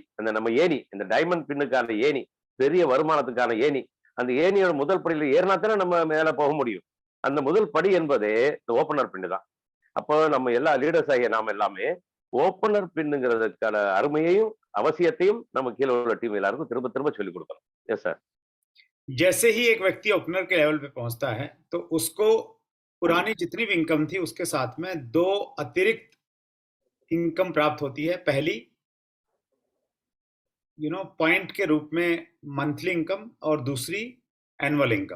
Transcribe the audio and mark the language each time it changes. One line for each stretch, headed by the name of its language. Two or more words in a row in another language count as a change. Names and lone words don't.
Tamil: அந்த நம்ம ஏணி, இந்த
English: diamond pin
Tamil: ஏணி, பெரிய வருமானத்துக்கான ஏணி. அந்த ஏணியோட முதல் படியில ஏறினா தானே நம்ம மேல போக முடியும். அந்த முதல் படி என்பதே இந்த
English: opener pin
Tamil: தான். அப்போ நம்ம எல்லா லீடர்ஸ் ஆகிய நாம எல்லாமே
English: opener pin
Tamil: அருமையையும் அவசியத்தையும் நம்ம கீழே உள்ள டீம் எல்லாருக்கும் திரும்ப திரும்ப சொல்லிக் கொடுக்கணும்.
English: yes sir.
Hindi: जैसे ही एक व्यक्ति ओपनर के लेवल पे पहुंचता है तो उसको पुरानी जितनी भी इनकम थी उसके साथ में दो अतिरिक्त इनकम प्राप्त होती है. पहली पॉइंट के रूप में
English: monthly income
Hindi: और दूसरी
English: annual income.